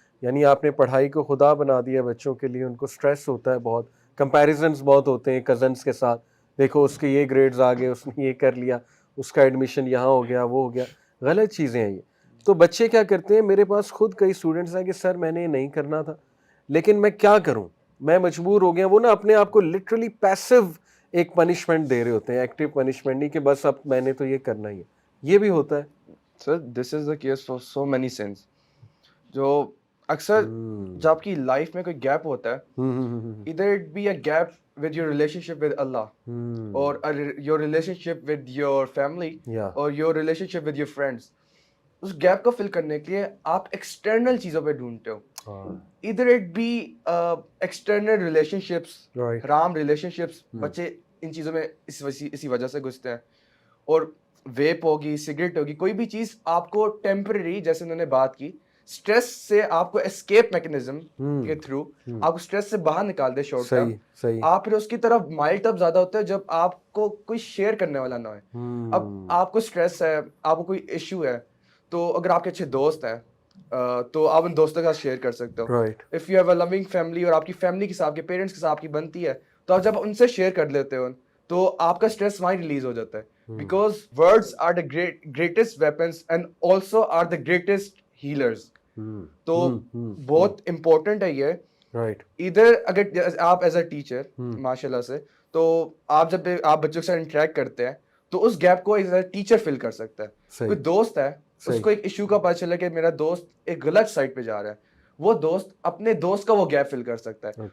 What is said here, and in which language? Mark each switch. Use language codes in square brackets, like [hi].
[ur] یعنی آپ نے پڑھائی کو خدا بنا دیا بچوں کے لیے, ان کو اسٹریس ہوتا ہے بہت, کمپیریزنس بہت ہوتے ہیں کزنس کے ساتھ, دیکھو اس کے یہ گریڈز آ گئے, اس نے یہ کر لیا, اس کا ایڈمیشن یہاں ہو گیا, وہ ہو گیا. غلط چیزیں ہیں یہ. تو بچے کیا کرتے ہیں, میرے پاس خود کئی اسٹوڈنٹس ہیں کہ سر میں نے یہ نہیں کرنا تھا لیکن میں کیا کروں, میں مجبور ہو گیا. وہ نا اپنے آپ کو لٹرلی پیسو ایک پنشمنٹ دے رہے ہوتے ہیں, ایکٹیو پنشمنٹ نہیں کہ بس اب میں نے تو یہ کرنا ہی ہے. یہ بھی ہوتا ہے. [en] Sir this is the case for so many sense. [ur] جو اکثر جب آپ کی لائف میں کوئی گیپ ہوتا ہے, [en] ادھر it be a gap with your relationship with Allah, or your relationship with your family, or your relationship with your friends. [ur] اس gap کو فل کرنے کے لیے آپ ایکسٹرنل چیزوں پہ ڈھونڈتے ہو. [en] ادھر it be external relationships, حرام relationships. [ur] بچے ان چیزوں میں اسی وجہ سے گھستے ہیں. اور ویپ ہوگی, سگریٹ ہوگی, کوئی بھی چیز آپ کو ٹیمپرری, جیسے انہوں نے بات کی, اسٹریس سے آپ کو اسکیپ میکنزم کے تھرو آپ کو اسٹریس سے باہر نکال دے شارٹ ٹرم. آپ پھر اس کی طرف مائل تب زیادہ ہوتا ہے جب آپ کو کوئی شیئر کرنے والا نہ ہوئے. اب آپ کو اسٹریس ہے, آپ کو کوئی ایشو ہے, تو اگر آپ کے اچھے دوست ہیں تو آپ ان دوستوں کے ساتھ شیئر کر سکتے ہو. If you have a living family, اور آپ کی فیملی کے ساتھ, آپ کے پیرنٹس کے ساتھ آپ کی بنتی ہے, تو آپ جب ان سے شیئر کر لیتے ہو تو آپ کا اسٹریس وہیں ریلیز ہو جاتا ہے. [en] Because words are the greatest weapons and also are the greatest healers. [ur] تو بہت امپورٹنٹ ہے یہ. ادھر اگر آپ [en] as a teacher [ur] ماشاء اللہ سے, تو آپ جب آپ بچوں کے ساتھ انٹریکٹ کرتے ہیں تو اس گیپ کو ایز اے ٹیچر فل کر سکتا ہے. کوئی دوست ہے, اس کو ایک ایشو کا پتہ چلا کہ میرا دوست ایک غلط سائڈ پہ جا رہا ہے, وہ دوست اپنے دوست کا وہ گیپ فل کر سکتا ہے.